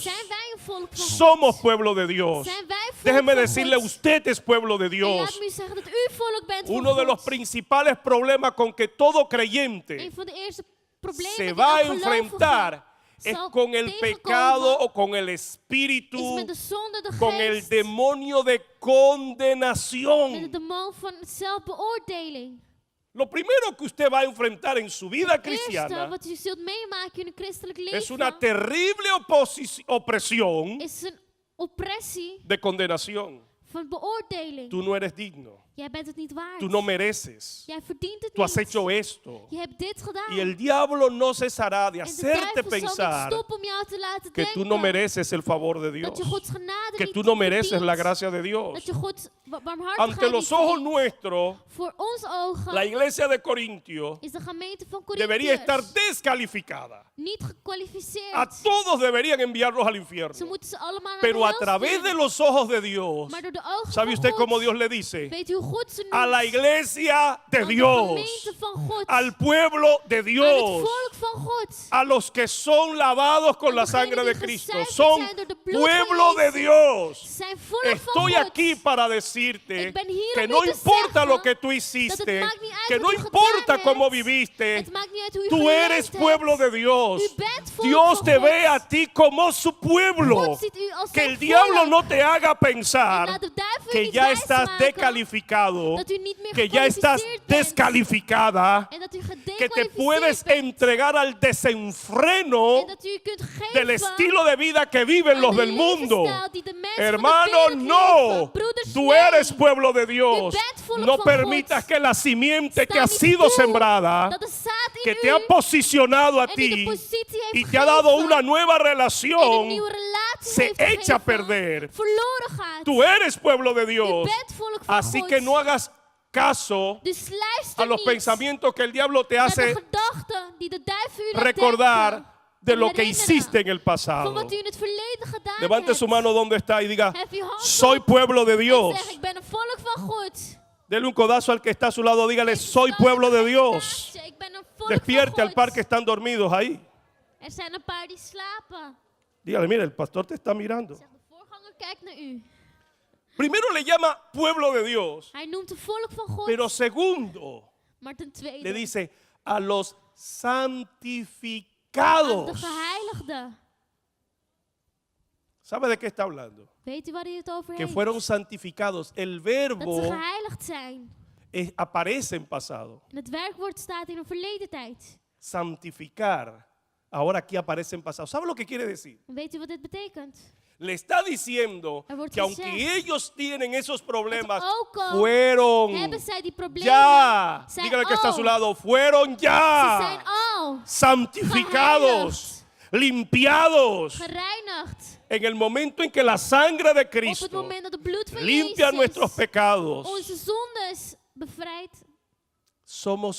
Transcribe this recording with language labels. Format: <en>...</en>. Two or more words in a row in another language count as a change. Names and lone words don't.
<nl>zijn wij een volk van</nl> <es>Somos</es> <nl>God.</nl> <es>pueblo de Dios.</es> <nl>Zijn wij volk</nl> <es>Déjeme</es> <nl>van</nl> <es>decirle,</es> <nl>God.</nl> <es>usted es pueblo de</es> <nl>En</nl> <es>Dios.</es> <nl>laat me u zeggen dat u volk bent van</nl> <es>Uno de los</es> <nl>God.</nl> <es>principales problemas con que todo creyente</es> <nl>Een van de eerste problemen</nl> <es>se</es> <nl>die</nl> <es>va a</es> <nl>elke gelovige</nl> <es>enfrentar es</es> <nl>zal</nl> <es>con el</es> <nl>tegenkomen,</nl> <es>pecado o con el</es> <nl>is</nl> <es>espíritu,</es> <nl>met de zonde,</nl> <es>de con el</es> <nl>geest,</nl> <es>demonio de</es> <nl>met de</nl> <es>condenación.</es> <nl>demon van zelfbeoordeling.</nl> <es>Lo primero que usted va a enfrentar en su vida</es> <nl>Het eerste</nl> <es>cristiana</es> <nl>wat u zult meemaken in een christelijk</nl> <es>es una</es> <nl>leven</nl> <es>terrible opresión</es> <nl>is een oppressie</nl> <es>de condenación.</es> <nl>van beoordeling.</nl> <es>Tú no eres digno,</es> <nl>Jij bent het niet waard.</nl> <es>tú no mereces,</es> <nl>Jij verdient het</nl> <es>tú has</es> <nl>niet.</nl> <es>hecho esto.</es> <nl>Je hebt dit gedaan.</nl> <es>Y el diablo no cesará de</es> <nl>En de</nl> <es>hacerte</es> <nl>duivel zal niet</nl> <es>pensar</es> <nl>stoppen om jou te laten</nl> <es>que tú no</es> <nl>denken</nl> <es>mereces el favor de Dios,</es> <nl>dat je Gods genade</nl> <es>que</es> <nl>niet</nl> <es>tú no mereces</es> <nl>verdient.</nl> <es>la gracia de Dios.</es> <nl>Dat je Gods barmhartigheid</nl> <es>Ante</es> <nl>niet</nl> <es>los ojos</es> <nl>verdient.</nl> <es>nuestros,</es> <nl>Voor onze ogen</nl> <es>la iglesia de Corintio</es> <nl>is de gemeente van</nl> <es>debería estar</es> <nl>Korintiërs</nl> <es>descalificada.</es> <nl>niet gekwalificeerd.</nl> <es>A todos deberían enviarlos al</es> <nl>Ze</nl> <es>infierno.</es> <nl>moeten ze allemaal naar</nl> <es>Pero</es> <nl>de</nl> <es>a</es> <nl>hel</nl> <es>través</es> <nl>sturen.</nl> <es>de los ojos de Dios,</es> <nl>Maar door de ogen</nl> <es>¿sabe</es> <nl>van</nl> <es>usted</es> <nl>God,</nl> <es>cómo Dios le dice?</es> <nl>weet u hoe God ze noemt?</nl> <es>A la iglesia de</es> <nl>Aan de</nl> <es>Dios,</es> <nl>gemeente van God.</nl> <es>al pueblo de</es> <nl>Aan het</nl> <es>Dios,</es> <nl>volk van God.</nl> <es>a los que son lavados con la</es> <nl>degenen</nl> <es>sangre de</es> <nl>die</nl> <es>Cristo,</es> <nl>gezuiverd</nl> <es>son</es> <nl>zijn door de bloed van</nl> <es>pueblo de</es> <nl>Jezus.</nl> <es>Dios.</es> <nl>Zijn volk van</nl> <es>Estoy</es> <nl>God.</nl> <es>aquí para decirte</es> <nl>Ik ben hier</nl> <es>que</es> <nl>om</nl> <es>no</es> <nl>u te</nl> <es>importa</es> <nl>zeggen</nl> <es>lo que tú</es> <nl>dat</nl> <es>hiciste,</es> <nl>het maakt niet uit</nl> <es>que</es> <nl>wat</nl> <es>no</es> <nl>u</nl> <es>importa</es> <nl>gedaan</nl> <es>cómo</es> <nl>hebt.</nl> <es>viviste,</es> <nl>Het maakt niet uit hoe u</nl> <es>tú</es> <nl>geleefd</nl> <es>eres</es> <nl>hebt.</nl> <es>pueblo de Dios.</es> <nl>U bent volk</nl> <es>Dios</es> <nl>van</nl> <es>te</es> <nl>God.</nl> <es>ve a ti como su pueblo.</es> <nl>God ziet u als</nl> <es>Que</es> <nl>zijn</nl> <es>el diablo</es> <nl>volk.</nl> <es>no te haga</es> <nl>En</nl> <es>pensar</es> <nl>laat de duivel u</nl> <es>que</es> <nl>niet</nl> <es>ya estás</es> <nl>wijsmaken</nl> <es>descalificado,</es> <nl>dat u niet meer</nl> <es>que ya estás</es> <nl>gekwalificeerd bent.</nl> <es>descalificada,</es> <nl>En dat u</nl> <es>que te</es> <nl>gedekwalificeerd</nl> <es>puedes</es> <nl>bent.</nl> <es>entregar al desenfreno</es> <nl>En dat u kunt geven</nl> <es>del estilo de vida que viven</es> <nl>aan</nl> <es>los</es> <nl>de</nl> <es>del mundo.</es> <nl>levensstijl die de mensen van de</nl> <es>Hermano,</es> <nl>wereld</nl> <es>no.</es> <nl>leven. Broeders,</nl> <es>Tú</es> <nl>nee.</nl> <es>eres pueblo de Dios.</es> <nl>U bent volk</nl> <es>No</es> <nl>van</nl> <es>permitas</es> <nl>God.</nl> <es>que la simiente que</es> <nl>Sta</nl> <es>ha</es> <nl>niet</nl> <es>sido</es> <nl>toe</nl> <es>sembrada,</es> <nl>dat de zaad in</nl> <es>que</es> <nl>u</nl> <es>te ha posicionado a</es> <nl>en die de</nl> <es>ti</es> <nl>positie heeft</nl> <es>y te ha dado</es> <nl>gegeven</nl> <es>una nueva</es> <nl>en een</nl> <es>relación,</es> <nl>nieuwe relatie</nl> <es>se</es> <nl>heeft</nl> <es>echa a</es> <nl>gegeven,</nl> <es>perder.</es> <nl>verloren gaat.</nl> <es>Tú eres pueblo de</es> <nl>U</nl> <es>Dios.</es> <nl>bent volk van</nl> <es>Así</es> <nl>God.</nl> <es>que no hagas caso</es> <nl>Dus</nl> <es>a</es> <nl>luister</nl> <es>los</es> <nl>niet</nl> <es>pensamientos que el diablo te</es> <nl>naar de</nl> <es>hace</es> <nl>gedachten die de duivel u laat</nl> <es>recordar</es> <nl>denken.</nl> <es>de</es> <nl>En</nl> <es>lo que</es> <nl>herinneren</nl> <es>hiciste en el</es> <nl>van</nl> <es>pasado.</es> <nl>wat u in het verleden gedaan</nl> <es>Levante</es> <nl>hebt.</nl> <es>su mano donde está y diga,</es> <nl>Hef je hand</nl> <es>soy</es> <nl>op</nl> <es>pueblo de</es> <nl>en</nl> <es>Dios.</es> <nl>zeg, ik ben een volk van God.</nl> <es>Dele un codazo al que está a su lado, dígale, soy pueblo de Dios.</es> <nl>Ik ben een volk</nl> <es>Despierte</es> <nl>van</nl> <es>al</es> <nl>God.</nl> <es>par que están dormidos ahí.</es> <nl>Er zijn een paar die slapen.</nl> <es>Dígale, mire, el pastor te está mirando.</es> <nl>Zeg, de voorganger kijkt naar u.</nl> <es>Primero le llama pueblo de Dios,</es> <nl>Hij noemt het volk van God.</nl> <es>pero segundo</es> <nl>Maar ten</nl> <es>le</es> <nl>tweede,</nl> <es>dice a los</es> <nl>aan de</nl> <es>santificados.</es> <nl>geheiligden.</nl> <es>¿Sabe de qué está hablando?</es> <nl>Weet u waar hij het over</nl> <es>Que</es> <nl>heeft?</nl> <es>fueron santificados. El</es> <nl>Dat</nl> <es>verbo</es> <nl>ze geheiligd zijn.</nl> <es>aparece en pasado.</es> <nl>En het werkwoord staat in een verleden tijd.</nl> <es>Santificar. Ahora aquí aparece en pasado. ¿Sabe lo que quiere decir?</es> <nl>En weet u wat dit betekent?</nl> <es>Le está diciendo</es> <nl>Er wordt</nl> <es>que aunque</es> <nl>gezegd</nl> <es>ellos tienen esos problemas,</es> <nl>ook al</nl> <es>fueron</es> <nl>hebben zij die problemen.</nl> <es>ya.</es> <nl>Zij</nl> <es>Dígale que está a su</es> <nl>al.</nl> <es>lado. Fueron</es> <nl>Ze zijn</nl> <es>ya.</es> <nl>al</nl> <es>Santificados. Limpiados.</es> <nl>gereinigd.</nl> <es>En el momento en que la sangre de</es> <nl>Op het</nl> <es>Cristo</es> <nl>moment dat het bloed van</nl> <es>limpia nuestros</es> <nl>Jezus</nl> <es>pecados,</es> <nl>onze zondes bevrijdt.</nl> <es>somos</es>